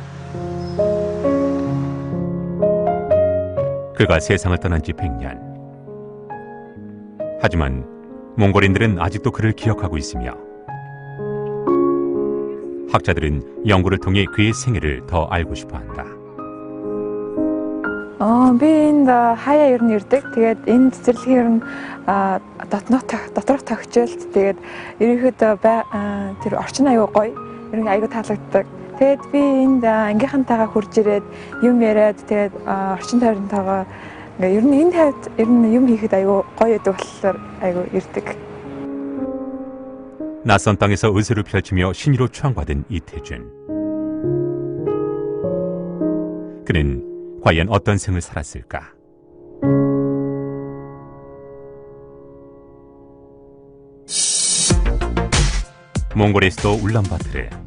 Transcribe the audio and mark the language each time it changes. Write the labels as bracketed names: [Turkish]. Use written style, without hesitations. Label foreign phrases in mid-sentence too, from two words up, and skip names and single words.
[Korean] 그가 세상을 떠난 지 100년. 하지만 몽골인들은 아직도 그를 기억하고 있으며 학자들은 연구를 통해 그의 생애를 더 알고 싶어한다. [Mongolian] Би энд хаяа ер нь ирдэг. Тэгээд энэ цэцэрлэгийн ер нь доторх тохиолдолд тэгээд ерөнхийдөө тэр орчин аюу гоё. Ер нь аюу таалагддаг. Тэгээд би энд ангийнхантайгаа хурж ирээд юм яриад тэгээд орчин тойронтойгоо ингээ ер нь энэ тайвд ер нь юм хийхэд аюу гоё гэдэг болохоор аюу ирдэг. [Korean] 낯선 땅에서 의술을 펼치며 신의로 추앙받은 이태준. 그는 과연 어떤 생을 살았을까? 몽골의 수도 울란바토르.